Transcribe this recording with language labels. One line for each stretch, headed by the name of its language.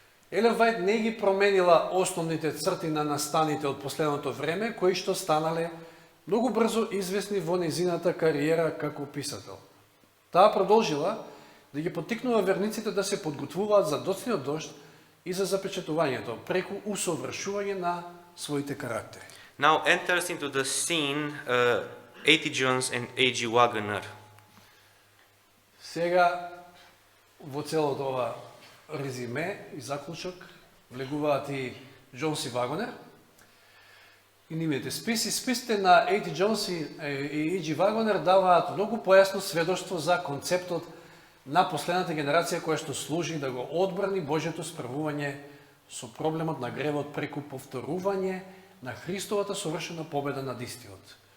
Macedonian: Елен Вајт не ги променила основните црти на настаните од последното време, кои што станале многу брзо известни во незината кариера како писател. Таа продолжила да ги поттикнува верниците да се подготвуваат за доцниот дожд и за запечатувањето, преку усовршување на своите карактери.
English: Now enters into the scene A.T. Jones and A.G. Wagner.
Macedonian: Сега, во целото ова резиме и заклучок, влегуваат и Джонс и Вагонер. И нивните списи. Списите на A.T. Джонс и A.G. Вагонер даваат многу појасно сведоштво за концептот на последната генерација која што служи да го одбрани Божјото справување со проблемот на гревот преку повторување на Христовата совршена победа над истиот.